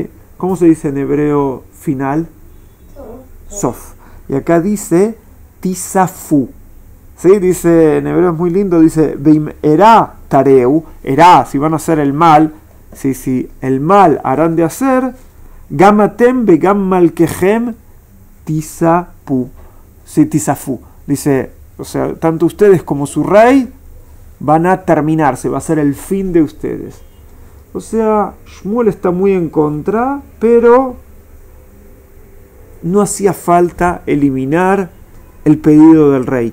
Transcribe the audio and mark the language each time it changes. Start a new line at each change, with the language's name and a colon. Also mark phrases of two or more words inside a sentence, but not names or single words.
Spanish: ¿Cómo se dice en hebreo final? Sof. Y acá dice tisafu. ¿Sí? Dice en hebreo, es muy lindo, dice
Hebrew: ואם הרע תרעו,
Spanish: era, si van a hacer el mal, si el mal harán de hacer,
Hebrew: גם אתם גם מלככם תספו.
Spanish: Sí, tisafu. Dice, o sea, tanto ustedes como su rey van a terminarse, va a ser el fin de ustedes. O sea, Shmuel está muy en contra, pero no hacía falta eliminar el pedido del rey.